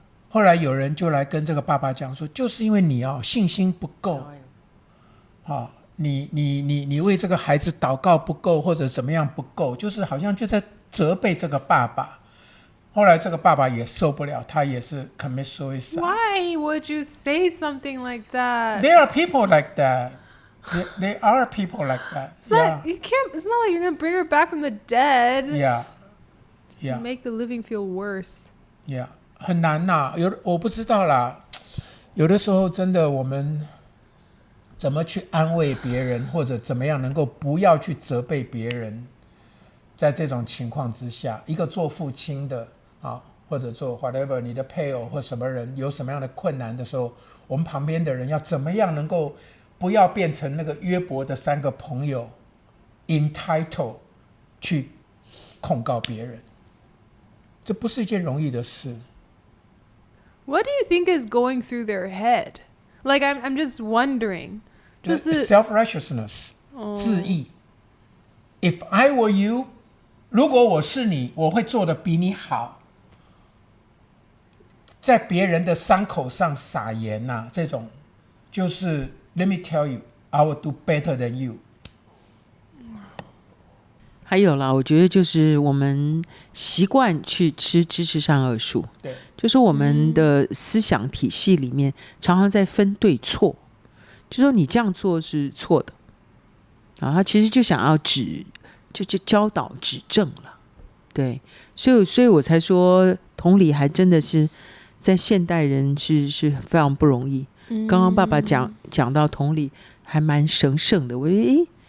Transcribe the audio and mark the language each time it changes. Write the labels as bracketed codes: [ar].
[zh] 后来有人就来跟这个爸爸讲说，就是因为你信心不够，你为这个孩子祷告不够，或者怎么样不够，就是好像就在责备这个爸爸。后来这个爸爸也受不了，他也是 [en] commit suicide. Why would you say something like that? There are people like that. There are people like that. It's not like you're gonna bring her back from the dead. Yeah. Make the living feel worse. [zh] Yeah. 很难呐，我不知道啦。有的时候真的我们怎么去安慰别人，或者怎么样能够不要去责备别人，在这种情况之下，一个做父亲的或者做 whatever 你的配偶或什么人有什么样的困难的时候，我们旁边的人要怎么样能够不要变成那个约伯的3个朋友 entitled 去控告别人，这不是一件容易的事。 [en] What do you think is going through their head? Like I'm just wondering. [zh] 就是 self-righteousness， 自义。 [en] If I were you， [zh] 如果我是你，我会做得比你好。在别人的伤口上撒盐这种就是 [en] Let me tell you, I will do better than you。 [zh] 还有啦，我觉得就是我们习惯去吃知识善恶树，对，就是我们的思想体系里面常常在分对错，就说你这样做是错的，他其实就想要就教导指正了，对，所以我才说同理还真的是在现代人是非常不容易。刚刚爸爸讲到同理还蛮神圣的，我觉得